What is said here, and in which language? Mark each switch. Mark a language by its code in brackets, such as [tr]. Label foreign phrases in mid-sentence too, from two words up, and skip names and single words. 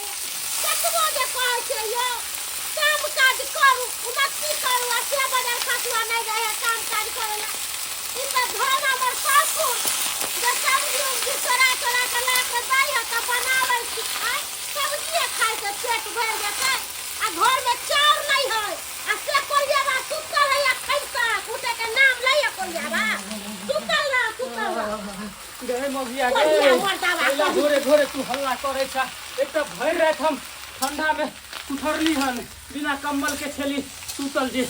[mai] कतबो जे कहै छै यो काम काज करू, उन्नति करू, आ से बदल खसुआ नहीं रहे काम काज करेला। इनका घर हमर सासुर जे सब्जी उब्जी चोरा चोरा के ला के दै है त बनाबै छी, आ सब्जी खाइ से पेट भर जेतै आ घर में चाउर नहीं है आ से कोरियावा सुतल है खैसा उठे के नाम लइए कोरियावा सुतल रह। गए मौगिया कोरिया गए मर्दावा पहला घोरे घोरे तू हल्ला करे छा। एक तो भर रात हम ठंडा में उठरली हन बिना कम्बल के छली सुतल जे।